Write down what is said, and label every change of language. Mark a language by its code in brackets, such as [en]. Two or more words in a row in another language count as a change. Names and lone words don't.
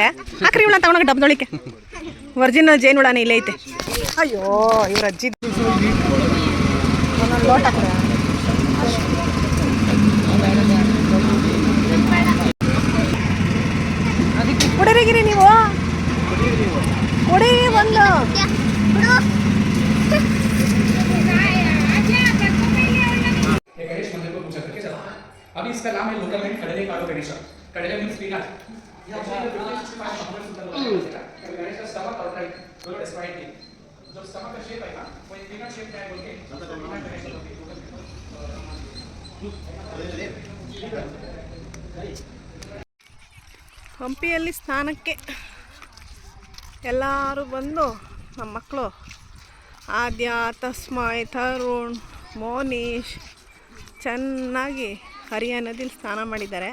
[kn] ಹಾಕ್ರಿ ಇವಳ ತಗೊಂಡಾಗ ಡಬ್ದೊಳಿಕೆ ಒರಿಜಿನಲ್ ಜೇನುಳನೇ ಇಲ್ಲೇ ಐತೆ. ಅಯ್ಯೋ ಇವ್ರ ಅಜ್ಜಿ ಒಂದೊಂದು ಲೋಟ ಕೊಡ. ಕುಡೀರಿಗಿರಿ ನೀವು, ಕುಡೀರಿ ಒಂದು. [hi] अभी इसका नाम है लोकल में कड़ले कालो गणेश. कड़ले [en] means peanut. [hi] गणेश का स्टमक आउटराइट दोनों डिस्क्राइब किए. जब स्टमक का शेप है ना वो एक [en] peanut shape [hi] का है बोल के [kn] ಹಂಪಿಯಲ್ಲಿ ಸ್ನಾನಕ್ಕೆ ಎಲ್ಲರೂ ಬಂದು ನಮ್ಮ ಮಕ್ಕಳು ಆದ್ಯ, ತಸ್ಮಯ್, ತರುಣ್, ಮೋನೀಶ್ ಚೆನ್ನಾಗಿ ಹರಿಯ ನದಿಲಿ ಸ್ನಾನ ಮಾಡಿದ್ದಾರೆ.